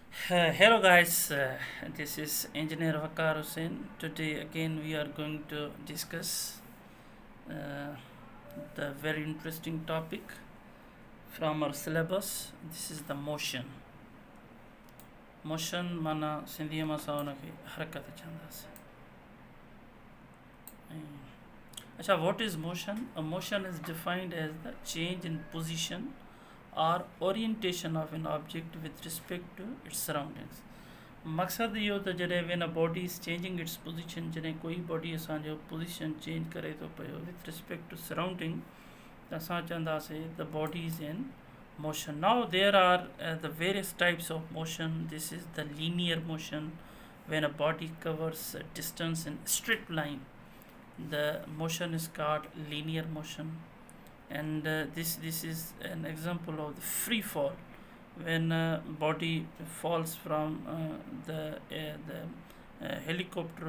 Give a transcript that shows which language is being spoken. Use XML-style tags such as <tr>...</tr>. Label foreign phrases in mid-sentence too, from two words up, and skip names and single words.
<en>Hello guys, this is Engineer Waqar Hussain. Today again we are going to discuss uh, the very interesting topic from our syllabus. This is the motion. Motion</en> <sd>mana सिंधीअ मां असां हुनखे हरकत चवंदासीं. अच्छा,</sd> <en>what is motion? A motion is defined as the change in position or orientation of an object with respect to its surroundings.</en> <sd>मक़सदु इहो त जॾहिं</sd> <en>when a body is changing its position,</en> <sd>जॾहिं कोई बॉडी असांजो पोज़ीशन चेंज करे थो पियो</sd> <en>with respect to surrounding,</en> <sd>त असां चवंदासीं</sd> <en>the body is in motion. Now there are the various types of motion. This is the linear motion, when a body covers a distance in straight line. The motion is called linear motion, and this is an example of the free fall, when a body falls from the helicopter.</en>